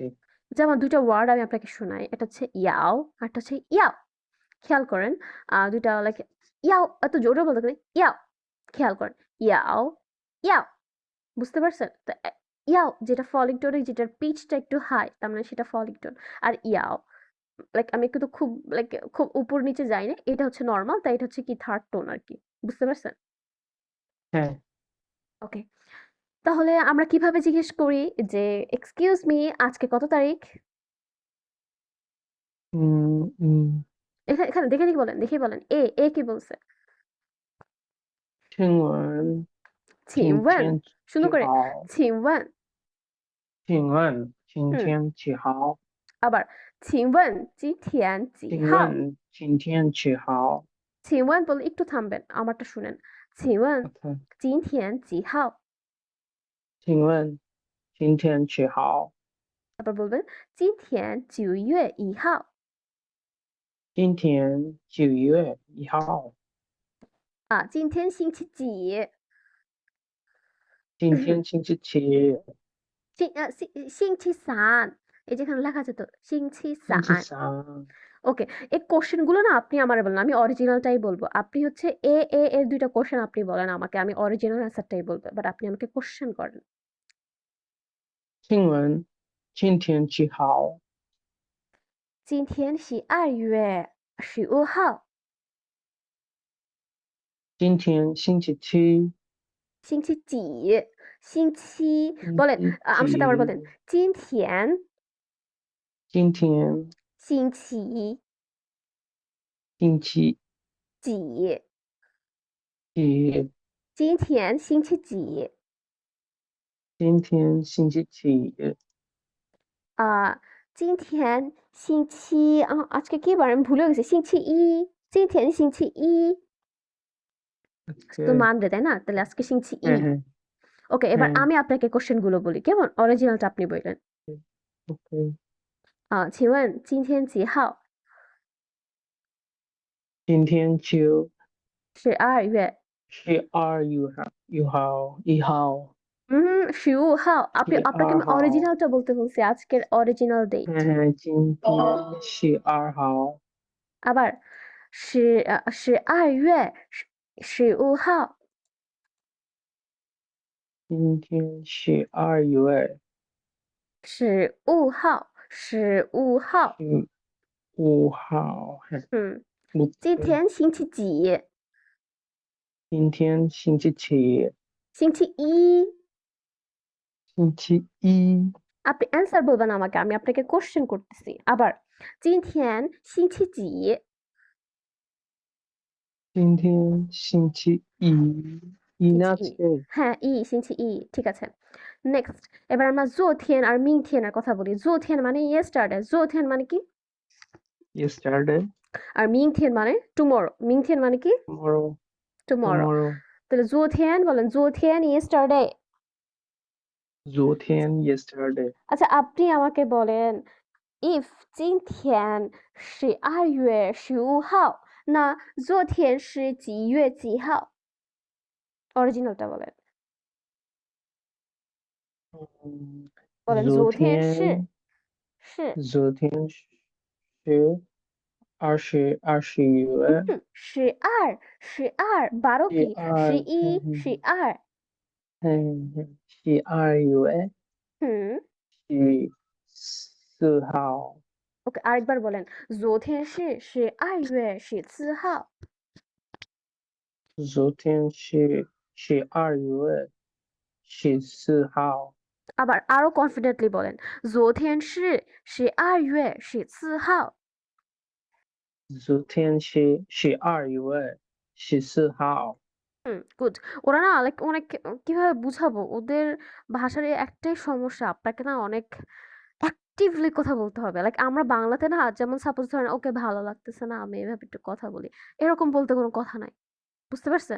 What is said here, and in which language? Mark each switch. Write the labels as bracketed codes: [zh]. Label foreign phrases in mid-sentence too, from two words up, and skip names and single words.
[bn] যেমন দুইটা ওয়ার্ড আমি আপনাকে শোনাই এটা হচ্ছে ইয়াও আর একটা হচ্ছে ইয়াও খেয়াল করেন দুইটা লাইক ইয়াও এত জোরে বলতে গেলে ইয়াও খেয়াল করেন ইয়াও ইয়াও বুঝতে পারছেন তো ইয়াও যেটা [en] falling tone [bn] যেটার পিচটা একটু হাই তার মানে সেটা [en] falling tone [bn] আর ইয়াও লাইক আমি কিন্তু খুব লাইক খুব উপর নিচে যাই না এটা হচ্ছে নর্মাল তাই এটা হচ্ছে কি [en] third tone [bn] আর কি বুঝতে পারছেন হ্যাঁ ওকে তাহলে আমরা কিভাবে জিজ্ঞেস করি যে [en] excuse me [bn] আজকে কত তারিখ উম উম এখানে এখানে দেখে দেখে বলেন দেখে বলেন এ কি বলছে [zh] 听闻请今问天 [bn] সুন্দর [zh] 几 [bn] করে [zh] 号请问请问今 হুম 天几号 আবার 请问今天几请号问今天几号请问 [bn] বলে একটু থামবেন আমারটা শুনেন [zh] 请问 OK 今天几号请问今天几号 [bn] তারপর বলবেন [zh] 今天9月1号今天9月1号今天星期几今天星期七 [bn] 星期三 এই যেখানে লেখা আছে তো 星期 [zh] 星期三三 [bn] ওকে এই কোশ্চেন গুলো না আপনি আমারে বলেন আমি অরিজিনালটাই বলবো আপনি হচ্ছে এর দুইটা কোশ্চেন আপনি বলেন আমাকে আমি [en] original answer [bn] বলবো বাট আপনি আমাকে কোশ্চেন করেন [zh] 请问今天几号今天是2月15号今天星期七星期几星期বলেন 星期 [bn] আমার সাথে আবার বলেন [zh] 几今天今天星期星期几几今天星期几今天星期几今天星期 [bn] আজকে কি বার আমি ভুলে গেছি [zh] 星期一今天星期一 [bn] তো OK মানবে তাই না তাহলে আজকে 星期一 হ্যাঁ হ্যাঁ ওকে এবার হ্যাঁ আমি আপনাকে কোশ্চেন গুলো বলি কেমন অরিজিনালটা আপনি বললেন OK [zh] 请问今天几号今天就 12月 12月1号 [bn] 15号 আপনি আপনাকে আমি [zh] 12号 [bn] অরিজিনালটা বলতে বলছি আজকের [en] original date [zh] 今天12号 আবার12月15号今天12月 15号15号 15号嗯今天星期几今天星期七星期一星期一 [bn] আপনি অ্যান্সার বলবেন আমাকে আমি আপনাকে কোশ্চেন করতেছি আবার [zh] 今天星期几今天星期一一 [bn] না আছে হ্যাঁ 星期一 ঠিক আছে নেক্সট এবার আমরা 昨天আর明天 এর কথা বলি 昨天মানে yesterday 昨天 মানে কি [en] yesterday [bn] আর 明天মানে tomorrow 明天 মানে কি [en] tomorrow [bn] tomorrow তাহলে 昨天বলেন昨天 yesterday [zh] 昨天 yesterday [bn] আচ্ছা আপনি আমাকে বলেন [zh] if 今天12月15号那昨天是几月几号 [bn] অরিজিনালটা বলেন বলেন [zh] 昨天是昨天是20月 12 12 12 কি 11 12 12月 হুম 14号， [bn] ওকে আরেকবার বলেন [zh] 昨天是12月14号昨天是12月14号， [bn] আবার আরো কনফিডেন্টলি বলেন [zh] 昨天是12月14号昨天是12月14号。 [bn] গুড ওরা না লাইক অনেক কিভাবে বুঝাবো ওদের ভাষার এই একটাই সমস্যা আপনাকে না অনেক অ্যাক্টিভলি কথা বলতে হবে লাইক আমরা বাংলাতে না যেমন সাপোজ ধরেন ওকে ভালো লাগতেছে না আমি এভাবে একটু কথা বলি এরকম বলতে কোনো কথা নাই বুঝতে পারছেন